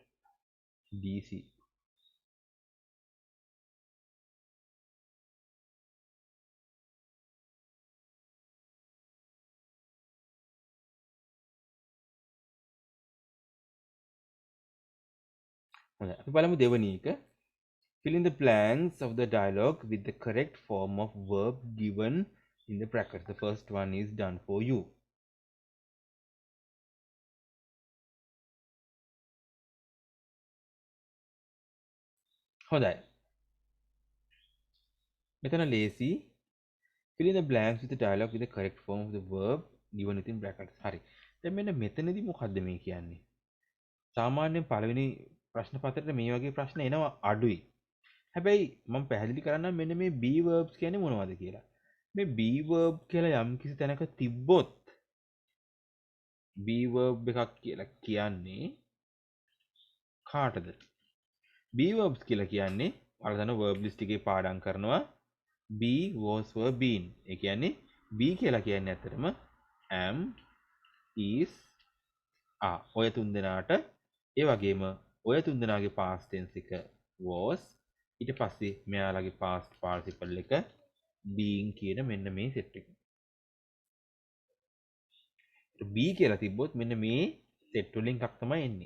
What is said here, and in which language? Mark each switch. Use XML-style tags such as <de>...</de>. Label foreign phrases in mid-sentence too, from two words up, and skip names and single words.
<si>DC. හොඳයි. අපි බලමු දෙවෙනි එක.</si> <en>Fill in the blanks of the dialogue with the correct form of verb given in the brackets. The first one is done for you.</en> <si>හොඳයි. මෙතන ලේසි.</si> <en>Fill in the blanks with the dialogue with the correct form of the verb given within brackets.</en> <si>හරි. දැන් මෙන්න මෙතනදී මොකද්ද මේ කියන්නේ? සාමාන්‍යයෙන් පළවෙනි ප්‍රශ්න පත්‍රයේ මේ වගේ ප්‍රශ්න එනවා අඩුයි. හැබැයි මම පැහැදිලි කරන්නම් මෙන්න මේ</si> <en>be verbs</en> <si>කියන්නේ මොනවද කියලා. මේ</si> <en>be verb</en> <si>කියලා යම් කිසි තැනක තිබ්බොත්</si> <en>be verb</en> <si>එකක් කියලා කියන්නේ කාටද?</si> <en>be verbs</en> <si>කියලා කියන්නේ ඔයාලා දන්න</si> <en>verb list</en> <si>එකේ පාඩම් කරනවා</si> <en>be was were been.</en> <si>ඒ කියන්නේ be කියලා කියන්නේ ඇත්තටම</si> <en>am is are.</en> <si>ඔය තුන් දෙනාට ඒ වගේම ඔය තුන් දෙනාගේ</si> <en>past tense</en> <si>එක was ඊට පස්සේ මෙයාලගේ</si> <en>past participle</en> <si>එක being කියන මෙන්න මේ set එක. be කියලා තිබ්බොත් මෙන්න මේ set වලින් එකක් තමයි එන්නේ.</si>